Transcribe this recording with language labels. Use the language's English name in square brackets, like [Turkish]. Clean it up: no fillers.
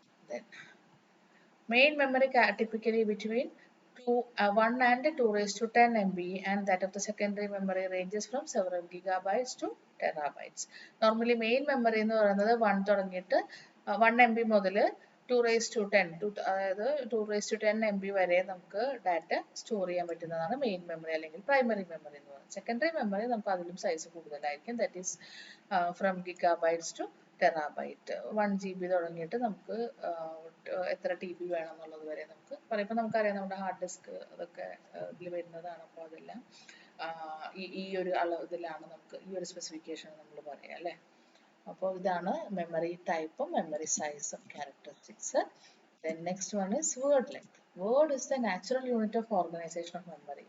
[English] Then main memory typically between 1 and 2 raised to 10 MB, and that of the secondary memory ranges from several gigabytes to terabytes. [Malayalam] Normally main memory എന്ന് പറയുന്നത് 1 തുടങ്ങിയിട്ട് 1 MB മുതൽ 2 raised to 10 അതായത് 2 raised to 10 MB വരെ നമുക്ക് data store ചെയ്യാൻ പറ്റുന്നതാണ് main memory അല്ലെങ്കിൽ പ്രൈമറി മെമ്മറി എന്ന് പറയുന്നത്. സെക്കൻഡറി മെമ്മറി നമുക്ക് അതിലും സൈസ് കൂടുതലായിരിക്കും. [English] That is from gigabytes to terabyte. [Malayalam] 1 GB തുടങ്ങിയിട്ട് നമുക്ക് എത്ര TB വേണം എന്നുള്ളത് വരെ നമുക്ക് പറയുമ്പോൾ നമുക്കറിയാം നമ്മുടെ ഹാർഡ് ഡിസ്ക് അതൊക്കെ ഇതിൽ വരുന്നതാണ്. അപ്പോൾ അതെല്ലാം ഈ ഒരു ഇതിലാണ് നമുക്ക് ഈ ഒരു സ്പെസിഫിക്കേഷൻ നമ്മൾ പറയാം അല്ലേ. അപ്പോൾ ഇതാണ് മെമ്മറി ടൈപ്പും മെമ്മറി സൈസും characteristics. [English] Then next one is word length. Word is the natural unit of organization of memory.